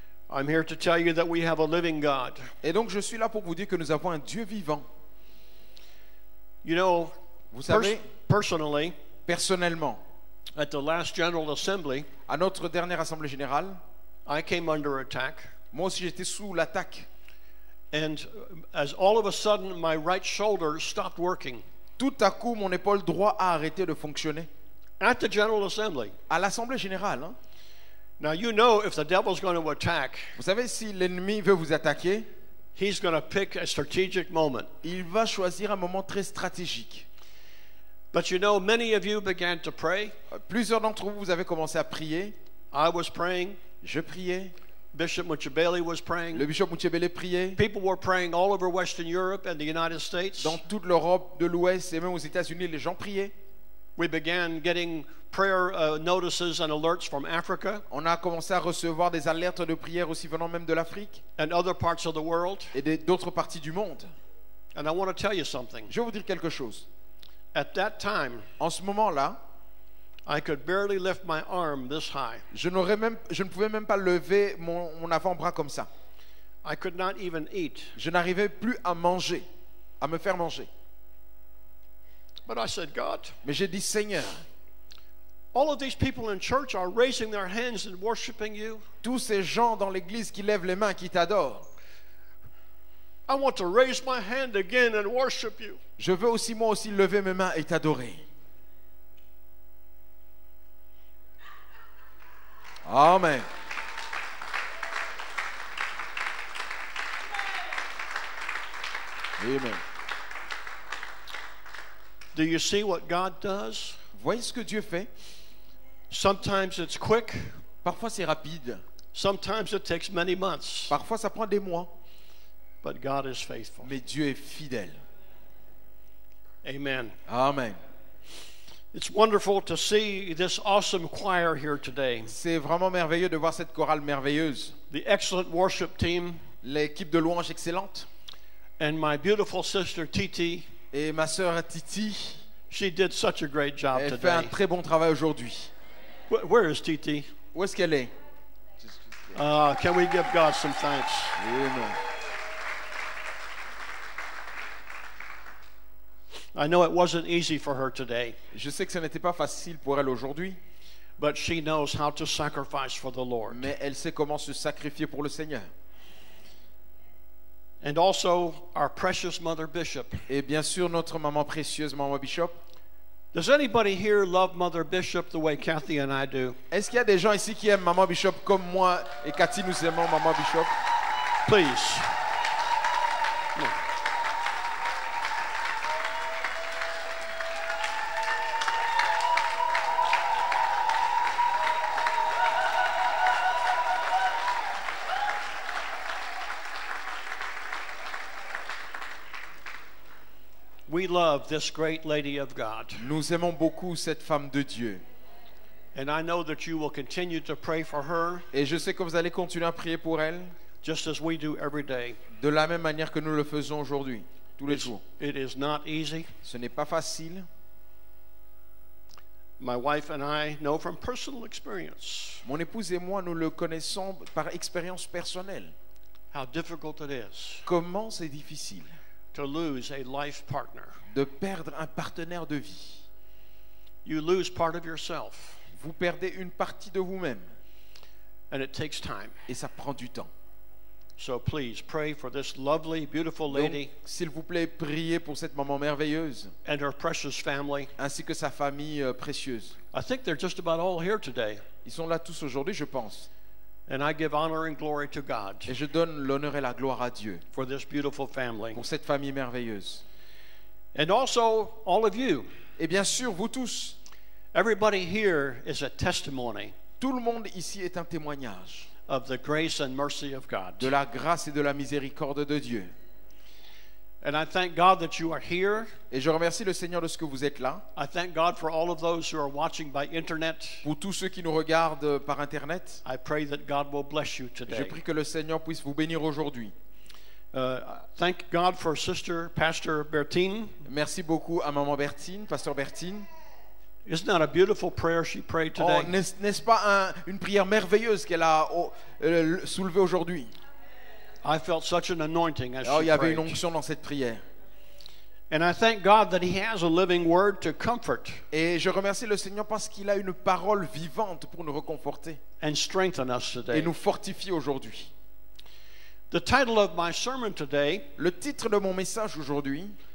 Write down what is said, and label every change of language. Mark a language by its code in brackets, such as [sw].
[en] I'm here to tell you that we have a living God. [fr] Et donc je suis là pour vous dire que nous avons un Dieu vivant. [en] You know, [fr] Vous savez, [en] personally, [fr] personnellement, [en] at the last General Assembly, [fr] à notre dernière assemblée générale, [en] I came under attack. [fr] moi aussi j'étais sous l'attaque. [en] And as all of a sudden my right shoulder stopped working [fr] Tout à coup, mon épaule droite a arrêté de fonctionner. [en] at the General Assembly. [fr] À l'assemblée générale, hein. [en] Now you know if the devil's going to attack, [fr] Vous savez, si l'ennemi veut vous attaquer, [en] he's going to pick a strategic moment. [fr] il va choisir un moment très stratégique. [en] But you know, many of you began to pray. [fr] Plusieurs d'entre vous, vous avez commencé à prier. [en] I was praying. [fr] Je priais. [en] Bishop Muchabeli was praying. [fr] Le bishop Muchebele priait. [en] People were praying all over Western Europe and the United States. [fr] Dans toute l'Europe de l'Ouest et même aux États-Unis, les gens priaient. [en] We began getting prayer notices and alerts from Africa [fr] On a commencé à recevoir des alertes de prière aussi venant même de l'Afrique [en] and other parts of the world. [fr] et d'autres parties du monde. [en] And I want to tell you something. [fr] Je vais vous dire quelque chose. [en] At that time, [fr] En ce moment-là, [en] I could barely lift my arm this high. [fr] je ne pouvais même pas lever mon avant-bras comme ça. [en] I could not even eat. [fr] Je n'arrivais plus à manger, à me faire manger. [en] But I said, God, [fr] Mais j'ai dit, Seigneur, [en] all of these people in church are raising their hands and worshiping you. [fr] tous ces gens dans l'église qui lèvent les mains, qui t'adorent, [en] I want to raise my hand again and worship you. [fr] je veux aussi moi aussi lever mes mains et t'adorer. [en] Amen. [fr] Amen. [en] Do you see what God does? [fr] Voyez ce que Dieu fait. [en] Sometimes it's quick. [fr] Parfois c'est rapide, [en] Sometimes it takes many months. [fr] parfois ça prend des mois, [en] But God is faithful. [fr] mais Dieu est fidèle. [en] Amen. [fr] Amen. [en] It's wonderful to see this awesome choir here today. [fr] C'est vraiment merveilleux de voir cette chorale merveilleuse, [en] The excellent worship team [fr] l'équipe de louange excellente [en] and my beautiful sister Titi. [fr] et ma sœur Titi. [en] She did such a great job [fr] Elle fait un [en] today. [fr] très bon travail aujourd'hui. [en] Where is Titi? [fr] Où est-ce qu'elle est? [en] Can we give God some thanks? [fr] Amen. [en] I know it wasn't easy for her today, [fr] Je sais que ce n'était pas facile pour elle aujourd'hui, [en] but she knows how to sacrifice for the Lord. [fr] mais elle sait comment se sacrifier pour le Seigneur. [en] And also our precious Mother Bishop. [fr] Et bien sûr, notre maman précieuse, maman Bishop. [en] Does anybody here love Mother Bishop the way Kathy and I do? [fr] Est-ce qu'il y a des gens ici qui aiment maman Bishop comme moi et Cathy, nous aimons maman Bishop? [en] Please. We love this great lady of God. [fr] Nous aimons beaucoup cette femme de Dieu. [en] And I know that you will continue to pray for her [fr] Et je sais que vous allez continuer à prier pour elle [en] just as we do every day. [fr] de la même manière que nous le faisons aujourd'hui, tous les jours. [en] It is not easy. [fr] Ce n'est pas facile. [en] My wife and I know from personal experience [fr] Mon épouse et moi, nous le connaissons par expérience personnelle. [en] how difficult it is [fr] Comment c'est difficile [en] to lose a life partner. [fr] de perdre un partenaire de vie. [en] You lose part of yourself, [fr] Vous perdez une partie de vous-même [en] and it takes time. [fr] et ça prend du temps. [en] So please pray for this lovely, beautiful [fr] Donc, [en] lady [fr] s'il vous plaît, priez pour cette maman merveilleuse [en] and her precious family. [fr] ainsi que sa famille précieuse. [en] I think they're just about all here today. [fr] Ils sont là tous aujourd'hui, je pense. [en] And I give honor and glory to God [fr] Et je donne l'honneur et la gloire à Dieu [en] for this beautiful family. [fr] pour cette famille merveilleuse. [en] And also, all of you. [fr] Et bien sûr, vous tous, [en] Everybody here is a testimony [fr] tout le monde ici est un témoignage [en] of the grace and mercy of God. [fr] de la grâce et de la miséricorde de Dieu. [en] And I thank God that you are here. [fr] Et je remercie le Seigneur de ce que vous êtes là. [en] I thank God for all of those who are watching by internet. [fr] Pour tous ceux qui nous regardent par Internet, [en] I pray that God will bless you [fr] je [en] today. [fr] prie que le Seigneur puisse vous bénir aujourd'hui. [en] Thank God for Sister Pastor Bertine. [fr] Merci beaucoup à Maman Bertine, Pasteur Bertine. [en] Isn't that a beautiful prayer she prayed [fr] Oh, [en] today? [fr] n'est-ce pas une prière merveilleuse qu'elle a soulevée aujourd'hui? [en] I felt such an anointing as [fr] Oh, [en] she [fr] il y avait une [en] prayed. [fr] onction dans cette prière. [en] And I thank God that He has a living word to comfort [fr] Et je remercie le Seigneur parce qu'il a une parole vivante pour nous réconforter [en] and strengthen us [fr] et [en] today. [fr] nous fortifier aujourd'hui. [en] The title of my sermon today [fr] Le titre de mon message aujourd'hui,